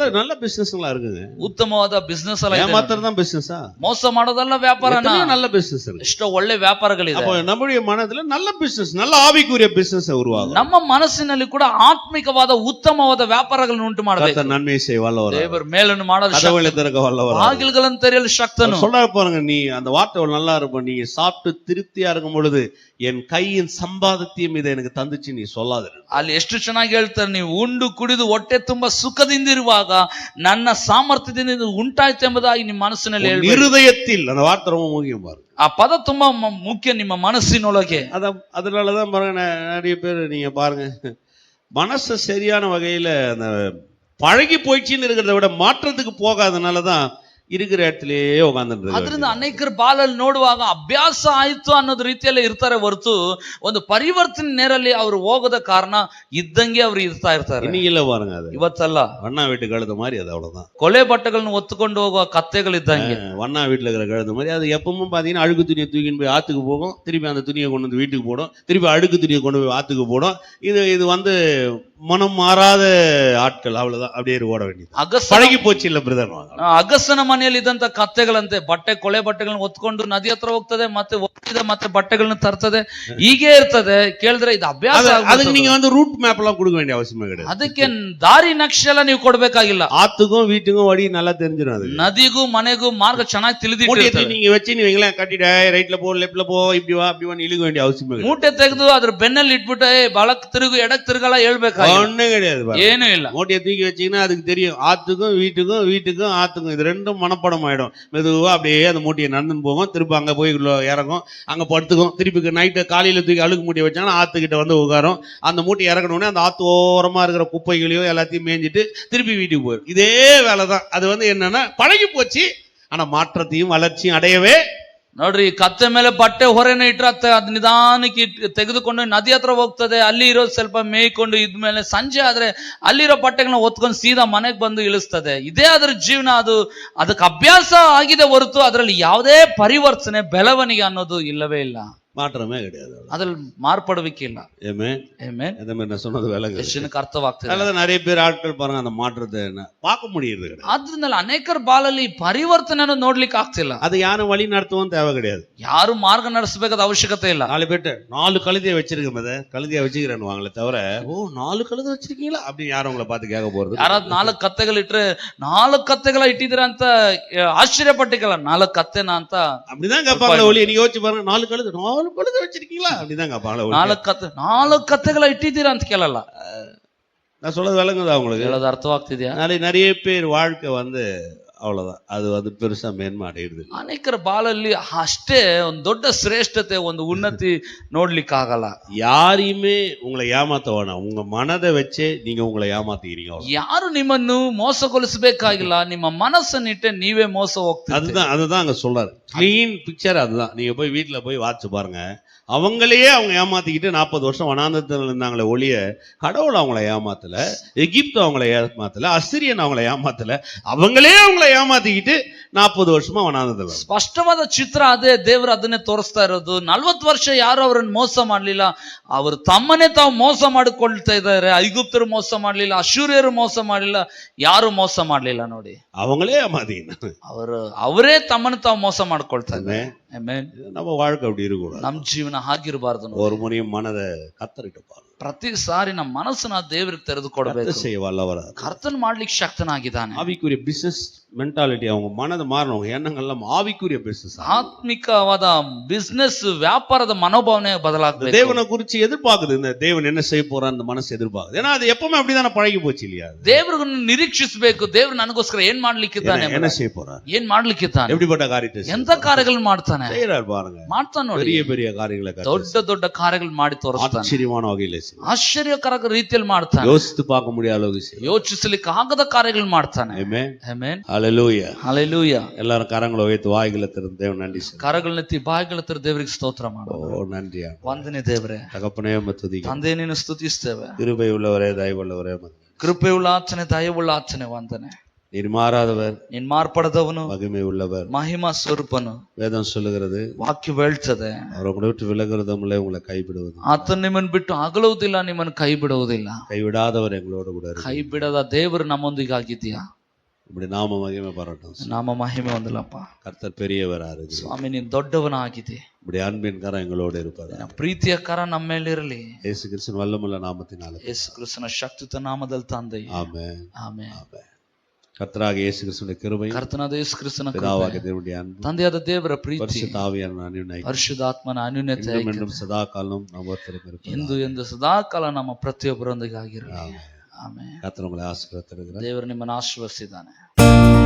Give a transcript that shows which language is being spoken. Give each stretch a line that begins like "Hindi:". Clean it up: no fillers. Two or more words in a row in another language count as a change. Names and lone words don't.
Tamil: நல்ல பிசினஸ் எல்லாம் இருக்குங்க,
Kannada: ಉತ್ತಮವಾದ ಬಿಸ್ನೆಸ್ ಎಲ್ಲ ಇದೆ.
Tamil: மாத்திரம் தான் பிசினஸா?
Kannada: ಮೋಸ ಮಾಡೋದಲ್ಲ ವ್ಯಾಪಾರ.
Tamil: நல்ல பிசினஸ் இருக்கு,
Kannada: ಎಷ್ಟೋ ಒಳ್ಳೆ ವ್ಯಾಪಾರಗಳಿದೆ.
Tamil: அப்ப நம்முடைய மனதுல நல்ல பிசினஸ், நல்ல ஆவிக்குரிய பிசினஸ் உருவாகும்.
Kannada: ನಮ್ಮ ಮನಸ್ಸಿನಲ್ಲಿ ಕೂಡ ಆತ್ಮಿಕವಾದ ಉತ್ತಮವಾದ ವ್ಯಾಪಾರಗಳನ್ನು ಉಂಟು ಮಾಡಬೇಕು.
Tamil: நன்மை செய்ய வல்லவர்,
Kannada: ದೇವರು ಮೇಲನ್ನು ಮಾಡಲು
Tamil: கதவுகளை திறக்க வல்லவர்,
Kannada: ಬಾಗಿಲುಗಳನ್ನು ತೆರೆಯಲು ಶಕ್ತನು.
Tamil: சொல்ல பாருங்க, நீ அந்த வார்த்தை நல்லா இருக்கும், நீ சாப்பிட்டு திருப்தியா இருக்கும் பொழுது என் கையின் சம்பாதத்தையும் இதை எனக்கு தந்துச்சு நீ சொல்லாத.
Kannada: ಅಲ್ಲಿ ಎಷ್ಟು ಚೆನ್ನಾಗಿ ಹೇಳ್ತಾರೆ, ನೀವು ಉಂಡು ಕುಡಿದು ಹೊಟ್ಟೆ ತುಂಬಾ ಸುಖದಿಂದಿರುವಾಗ ನನ್ನ ಸಾಮರ್ಥ್ಯದಿಂದ ಉಂಟಾಯ್ತು ಎಂಬುದಾಗಿ ನಿಮ್ಮ ಮನಸ್ಸಿನಲ್ಲಿ
Tamil: இருதயத்தில், அந்த வார்த்தை ரொம்ப முக்கியம் பாருங்க.
Kannada: ಆ ಪದ ತುಂಬಾ ಮುಖ್ಯ ನಿಮ್ಮ ಮನಸ್ಸಿನೊಳಗೆ.
Tamil: அதனாலதான் பாருங்க, நிறைய பேர் நீங்க பாருங்க, மனசு சரியான வகையில அந்த பழகி போயிடுச்சின்னு இருக்கிறத விட மாற்றத்துக்கு போகாதனாலதான் இருக்கிற இடத்திலேயே உட்கார்ந்துட்டு.
Kannada: ಅದರಿಂದ ಅನೇಕರು ಬಾಲಲ್ಲಿ ನೋಡುವಾಗ ಅಭ್ಯಾಸ ಆಯ್ತು ಅನ್ನೋದು ರೀತಿಯಲ್ಲಿ ಇರ್ತಾರೆ ಹೊರತು ಒಂದು ಪರಿವರ್ತನೆ ನೇರಲ್ಲಿ ಅವರು ಹೋಗದ ಕಾರಣ ಇದ್ದಂಗೆ ಅವರು ಇರ್ತಾ ಇರ್ತಾರೆ.
Tamil: இன்னைக்கு பாருங்க, அது
Kannada: ಇವತ್ತಲ್ಲ,
Tamil: வண்ணா வீட்டு கழுத மாதிரி, அது அவ்வளவுதான்.
Kannada: ಕೊಲೆ ಬಟ್ಟೆಗಳನ್ನು ಒತ್ತುಕೊಂಡು ಹೋಗುವ ಕತ್ತೆಗಳಿದ್ದಂಗೆ
Tamil: வண்ணா வீட்டுல இருக்கிற கழுத மாதிரி. அது எப்பவும் பாத்தீங்கன்னா அழுக்கு துணியை தூக்கின்னு போய் ஆத்துக்கு போகும், திருப்பி அந்த துணியை கொண்டு வந்து வீட்டுக்கு போடும், திருப்பி அழுக்கு துணியை கொண்டு போய் ஆத்துக்கு போடும். இது வந்து மனம் மாறாத ஆட்கள், அவ்வளவுதான், அப்படியே ஓட வேண்டியது.
Kannada: ಅಗಸನ
Tamil: பழகி போச்சு இல்ல பிரதர்.
Kannada: ಅಗಸನ ಮನೆಯಲ್ಲಿ ಇದ್ದಂತ ಕತ್ತೆಗಳಂತೆ ಬಟ್ಟೆ ಕೊಳೆ ಬಟ್ಟೆಗಳನ್ನ ಹೊತ್ಕೊಂಡು ನದಿ ಹತ್ರ ಹೋಗ್ತದೆ, ಮತ್ತೆ ಒಪ್ಪಿದ ಮತ್ತೆ ಬಟ್ಟೆಗಳನ್ನ ತರ್ತದೆ, ಹೀಗೆ ಇರ್ತದೆ. ಕೇಳಿದ್ರೆ ಇದು ಅಭ್ಯಾಸ
Tamil: அதுக்கு
Kannada: ಆಗ್ಬಿಡ್ತದೆ.
Tamil: நீங்க வந்து
English: route map
Tamil: எல்லாம் கொடுக்க வேண்டிய அவசியமே கிடையாது.
Kannada: ಅದಕ್ಕೆ ದಾರಿ ನಕ್ಷೆ ಎಲ್ಲ ನೀವು ಕೊಡ್ಬೇಕಾಗಿಲ್ಲ.
Tamil: ஆத்துக்கும் வீட்டுக்கும் வழி நல்லா தெரிஞ்சிடும். அது
Kannada: ನದಿಗೂ ಮನೆಗೂ ಮಾರ್ಗ ಚೆನ್ನಾಗಿ
Tamil: மூட்டையை
Kannada: ತಿಳಿದಿಟ್ಟಿರ್ತದೆ.
Tamil: நீங்க வச்சு நீங்களே கட்டிட ரைட்ல போ லெஃப்ட்ல போ இப்படி வா அப்படி வான்னு இழுக்க வேண்டிய அவசியமே கிடையாது.
Kannada: ಮೂಟೆ ತೆಗೆದು ಅದ್ರ ಬೆನ್ನಲ್ಲಿ ಇಟ್ಬಿಟ್ಟು ಬಳಕ್ ತಿರುಗು ಎಡಕ್ ತಿರುಗಲ್ಲ ಹೇಳ್ಬೇಕಾಗಿಲ್ಲ.
Tamil: ஒண்ணும் கிடையாது.
Kannada: ಏನೂ ಇಲ್ಲ.
Tamil: மூட்டையை தூக்கி வச்சீங்கன்னா அதுக்கு தெரியும் ஆத்துக்கும் வீட்டுக்கும் ஆத்துக்கும் இது ரெண்டும் மனப்படம் ஆயிடும். மெதுவா அப்படியே அந்த மூட்டையை நடந்துன்னு போகும், திருப்பி அங்க போய் இறங்கும், அங்க படுத்துக்கும், திருப்பி நைட்டு காலையில தூக்கி அழுக்கு மூட்டையை வச்சாங்கன்னா ஆத்துக்கிட்ட வந்து உட்காரும். அந்த மூட்டை இறக்கணுன்னே அந்த ஆத்து ஓரமா இருக்கிற குப்பைகளையும் எல்லாத்தையும் மேய்ஞ்சிட்டு திருப்பி வீட்டுக்கு போயிடும். இதே வேலைதான். அது வந்து என்னன்னா பழகி போச்சு. ஆனா மாற்றத்தையும் வளர்ச்சியும் அடையவே.
Kannada: ನೋಡ್ರಿ, ಕತ್ತೆ ಮೇಲೆ ಬಟ್ಟೆ ಹೊರೆನ ಇಟ್ರೆ ಅದ್ ನಿಧಾನಕ್ಕೆ ತೆಗೆದುಕೊಂಡು ನದಿ ಹತ್ರ ಹೋಗ್ತದೆ, ಅಲ್ಲಿ ಇರೋದು ಸ್ವಲ್ಪ ಮೇಯ್ಕೊಂಡು ಇದ್ಮೇಲೆ ಸಂಜೆ ಆದ್ರೆ ಅಲ್ಲಿರೋ ಬಟ್ಟೆಗಳನ್ನ ಹೊತ್ಕೊಂಡು ಸೀದಾ ಮನೆಗೆ ಬಂದು ಇಳಿಸ್ತದೆ. ಇದೇ ಅದ್ರ ಜೀವನ. ಅದಕ್ಕೆ ಅಭ್ಯಾಸ ಆಗಿದೆ ಹೊರತು ಅದರಲ್ಲಿ ಯಾವುದೇ ಪರಿವರ್ತನೆ ಬೆಳವಣಿಗೆ ಅನ್ನೋದು ಇಲ್ಲವೇ ಇಲ್ಲ.
Tamil: மாற்றமே கிடையாது.
Kannada: ಅದ್ರಲ್ಲಿ ಮಾರ್ಪಡುವಿಕೆ ಇಲ್ಲ.
Tamil: ஆமென்.
Kannada: ಆಮೆನ್.
Tamil: இந்த மாதிரி நான் சொன்னது விளங்குது.
Kannada: ಎಷ್ಟು ಜನಕ್ಕೆ ಅರ್ಥವಾಗ್ತದೆ?
Tamil: அல்லது நிறைய பேர் ஆட்கள் பாருங்க அந்த மாற்றத்தை என்ன பார்க்க முடியுது கிடையாது.
Kannada: ಆದ್ರಿಂದ ಅನೇಕರ ಬಾಳಲ್ಲಿ ಪರಿವರ್ತನೆಯನ್ನು ನೋಡ್ಲಿಕ್ಕೆ ಆಗ್ತಿಲ್ಲ.
Tamil: அது யாரும் வழி நடத்தவும் தேவை கிடையாது.
Kannada: ಯಾರು ಮಾರ್ಗ ನಡೆಸಬೇಕಾದ ಅವಶ್ಯಕತೆ ಇಲ್ಲ.
Tamil: 4 பேர்ட்ட 4 கழுதையை வச்சிருக்க மத கழுதையை வச்சுக்கிறேன்னு வாங்களே தவிர, ஓ 4 கழுதை வச்சிருக்கீங்களா அப்படின்னு யாரும் உங்களை பார்த்து கேட்க போறது.
Kannada: ಯಾರಾದ್ 4 ಕತ್ತೆಗಳಿಟ್ರೆ 4 ಕತ್ತೆಗಳ ಇಟ್ಟಿದ್ದೀರಾ ಅಂತ ಆಶ್ಚರ್ಯಪಟ್ಟಿಕಲ್ಲ, 4 ಕತ್ತೆನಾ ಅಂತ
Tamil: அப்படிதான் கேட்பாங்களே ஒளி. நீங்க யோசிச்சு பாருங்க, 4 கழுதை வச்சிருக்கீங்களா அப்படிதான் கேட்பாங்களே.
Kannada: 4 ಕತ್ತೆಗಳ ಇಟ್ಟಿದ್ದೀರಾ ಅಂತ ಕೇಳಲ್ಲ.
Tamil: நான் சொல்றது விளங்குதா உங்களுக்கு?
Kannada: ಹೇಳೋದು ಅರ್ಥವಾಗ್ತಿದ್ಯಾ?
Tamil: நிறைய பேர் வாழ்க்கை வந்து அவ்வளவுதான். அது வந்து பெருசா மேன்மை அடையுது.
Kannada: ಅನೇಕರ ಬಾಳಲ್ಲಿ ಅಷ್ಟೇ ಒಂದು ದೊಡ್ಡ ಶ್ರೇಷ್ಠತೆ, ಒಂದು ಉನ್ನತಿ ನೋಡ್ಲಿಕ್ಕಾಗಲ್ಲ.
Tamil: யாரையுமே உங்களை ஏமாத்த வேணாம். உங்க மனதை வச்சே நீங்க உங்களை ஏமாத்திக்கிறீங்க.
Kannada: ಯಾರು ನಿಮ್ಮನ್ನು ಮೋಸಗೊಳಿಸಬೇಕಾಗಿಲ್ಲ, ನಿಮ್ಮ ಮನಸ್ಸನ್ನಿಟ್ಟೆ ನೀವೇ ಮೋಸ ಹೋಗ್ತೀರಿ.
Tamil: அதுதான் அங்க சொல்றாரு.
English: clean picture
Tamil: அதுதான். நீங்க போய் வீட்டுல போய் வாட்சி பாருங்க. அவங்களையே அவங்க ஏமாத்திக்கிட்டு 40 வருஷம் வனாந்தரத்தில் இருந்தாங்களே ஒழிய கடவுள் அவங்கள ஏமாத்தல, எகிப்து அவங்கள ஏமாத்தல, அசிரியன் அவங்கள ஏமாத்தல, அவங்களே அவங்கள ஏமாத்திக்கிட்டு 40 வருஷமா ವನಾಂತರದಲ್ಲಿ.
Kannada: ಸ್ಪಷ್ಟವಾದ ಚಿತ್ರ ಅದೇ. ದೇವರು ಅದನ್ನೇ ತೋರಿಸ್ತಾ ಇರೋದು. 40 ವರ್ಷ ಯಾರು ಅವರನ್ನು ಮೋಸ ಮಾಡ್ಲಿಲ್ಲ, ಅವರು ತಮ್ಮನ್ನೇ ತಾವು ಮೋಸ ಮಾಡಿಕೊಳ್ತಾ ಇದ್ದಾರೆ. ಐಗುಪ್ತರು ಮೋಸ ಮಾಡ್ಲಿಲ್ಲ, ಅಶ್ಶೂರ್ಯರು ಮೋಸ ಮಾಡ್ಲಿಲ್ಲ, ಯಾರು ಮೋಸ ಮಾಡ್ಲಿಲ್ಲ. ನೋಡಿ,
Tamil: அவங்களே ஏமாத்திக்கிட்டாங்க.
Kannada: ಅವರೇ ತಮ್ಮನ್ನು ತಾವು ಮೋಸ ಮಾಡ್ಕೊಳ್ತಾ ಇದ್ದಾರೆ.
Tamil: நம்ம வாழ்க்கை அப்படி இருக்கக்கூடாது.
Kannada: ನಮ್ ಜೀವನ ಹಾಗಿರಬಾರ್ದು.
Tamil: ஒரு முறையும் மனதை கத்தரிட்டு பாருங்க.
Kannada: ಪ್ರತಿ ಸಾರಿ ನಮ್ಮ ಮನಸ್ಸನ್ನ ದೇವರಿಗೆ ತೆರೆದು ಕೊಡಬೇಕು. ಕರ್ತನ್ ಮಾಡ್ಲಿಕ್ಕೆ ಶಕ್ತನಾಗಿದ್ದಾನೆ.
Tamil: ஆவிக்குரிய
English: business mentality,
Tamil: அவங்க மனதை மாறணும். எண்ணங்கள்லாம் ஆவிக்குரிய பிசினஸ்,
Kannada: ಆತ್ಮಿಕವಾದ ಬಿಸ್ನೆಸ್ ವ್ಯಾಪಾರದ ಮನೋಭಾವನೆ ಬದಲಾಗಬೇಕು.
Tamil: தேவனை குறிச்சு எதிர்பார்க்குது. இந்த தேவன் என்ன செய்ய போறான்னு அந்த மனசு எதிர்பார்க்குது. ஏன்னா அது எப்பவுமே அப்படிதானே பழகி போச்சு இல்லையா?
Kannada: ದೇವರನ್ನು ನಿರೀಕ್ಷಿಸಬೇಕು. ದೇವರು ನನಗೋಸ್ಕರ ಏನ್ ಮಾಡ್ಲಿಕ್ಕಿದ್ದಾನೆ,
Tamil: என்ன செய்ய போறார்,
Kannada: ಏನ್ ಮಾಡ್ಲಿಕ್ಕಿದ್ದಾನೆ,
Tamil: எப்படிப்பட்ட காரியத்தை,
Kannada: ಎಂತ ಕಾರ್ಯಗಳು ಮಾಡ್ತಾನೆ
Tamil: பாருங்க.
Kannada: ಮಾಡ್ತಾನೆ ನೋಡಿ.
Tamil: பெரிய பெரிய காரியங்களை,
Kannada: ದೊಡ್ಡ ದೊಡ್ಡ ಕಾರ್ಯಗಳು ಮಾಡಿ ತೋರಿಸ್ತಾನೆ.
Tamil: ஆச்சரியமான வகையில,
Kannada: ಆಶ್ಚರ್ಯಕರ ರೀತಿಯಲ್ಲಿ ಮಾಡ್ತಾನೆ.
Tamil: யோசித்து பார்க்க முடியாத அளவுக்கு,
Kannada: ಯೋಚಿಸಲಿಕ್ಕೆ ಆಗದ ಕಾರ್ಯಗಳು ಮಾಡ್ತಾನೆ. ಆಮೆನ್, ಆಮೆನ್,
Tamil: ஹல்லேலூயா, ஹல்லேலூயா. எல்லாரும் கரங்களை உயர்த்தி வாய்களை திறந்து தேவன் நன்றி சொல்லுங்க.
Kannada: ಕರಗಳನ್ನೆತ್ತಿ ಬಾಯಿಗಳ ತೆರೆದು ದೇವರಿಗೆ ಸ್ತೋತ್ರ ಮಾಡೋಣ.
Tamil: ஓ நன்றி
Kannada: ವಂದನೆ ದೇವರೇ.
Tamil: தகப்பனே துதிக்கிறேன்.
Kannada: ತಂದೆ ನಿನ್ನ ಸ್ತುತಿಸ್ತೇವೆ.
Tamil: கிருபை உள்ளவரே,
Kannada: ದಯವುಳ್ಳವರೇ, ಕೃಪೆಯುಳ್ಳ ಆಚನೆ, ದಯವುಳ್ಳ ಆಚನೆ ವಂದನೆ.
Tamil: நீர் மாறாதவர்,
Kannada: ನೀನ್ ಮಾರ್ಪಡದವನು,
Tamil: மகிமை உள்ளவர்,
Kannada: ಮಹಿಮಾ ಸ್ವರೂಪನು.
Tamil: வேதம் சொல்லுகிறது,
Kannada: ವಾಕ್ಯ ಹೇಳ್ತದೆ,
Tamil: அவர் உங்களை விட்டு விலகுறதுமில்லை, உங்களை கைவிடுவது.
Kannada: ಆತನು ನಿಮ್ಮನ್ನು ಬಿಟ್ಟು ಅಗಲುವುದಿಲ್ಲ, ನಿಮ್ಮನ್ನು ಕೈ ಬಿಡುವುದಿಲ್ಲ.
Tamil: கைவிடாதவர் எங்களோடு கூட இருக்கு.
Kannada: ಕೈ ಬಿಡದ ದೇವರು ನಮ್ಮೊಂದಿಗಾಗಿದ್ದೀಯಾ.
Tamil: இப்படி நாம மகிமை பாராட்டும்.
Kannada: ನಾಮ ಮಹಿಮೆ ಹೊಂದಲಪ್ಪ.
Tamil: கர்த்தர் பெரியவராக இருக்கு.
Kannada: ಸ್ವಾಮಿ, ನೀನು ದೊಡ್ಡವನಾಗಿದೆ.
Tamil: இப்படி அன்பின் கரம் எங்களோடு இருப்பது.
Kannada: ಪ್ರೀತಿಯ ಕರ ನಮ್ಮ ಮೇಲಿರಲಿ.
Tamil: இயேசு கிறிஸ்துவின் வல்லமுள்ள நாமத்தினாலே,
Kannada: ಯೇಸು ಕ್ರಿಸ್ತನ ಶಕ್ತಿಯುತ ನಾಮದಲ್ಲಿ ತಂದೆ.
Tamil: ஆமென்,
Kannada: ಆಮೆನ್.
Tamil: கர்த்தராகிய இயேசு கிறிஸ்துவின் கிருபை,
Kannada: ಕರ್ತನಾದ ಯೇಸು ಕ್ರಿಸ್ತನ
Tamil: பிதாவாகிய தேவனுடைய அன்பு,
Kannada: ತಂದೆಯಾದ ದೇವರ ಪ್ರೀತಿ,
Tamil: பரிசுத்த ஆவியான அன்யோன்யம்,
Kannada: ಪರಿಶುದ್ಧಾತ್ಮನ ಅನ್ಯೋನ್ಯತೆ
Tamil: என்றும் சதா காலம் நம்ம ஒருத்தருக்கு இருப்பதாக.
Kannada: ಎಂದು ಎಂದು ಸದಾಕಾಲ ನಮ್ಮ ಪ್ರತಿಯೊಬ್ಬರೊಂದಿಗೆ ಆಗಿರಲಿ.
Tamil: ஆமென்.
Kannada: ಆಮೆನ್.
Tamil: கர்த்தர் உங்களை ஆசீர்வதித்திருக்கிறார்.
Kannada: ದೇವರು ನಿಮ್ಮನ್ನು ಆಶೀರ್ವದಿಸಿದ್ದಾನೆ.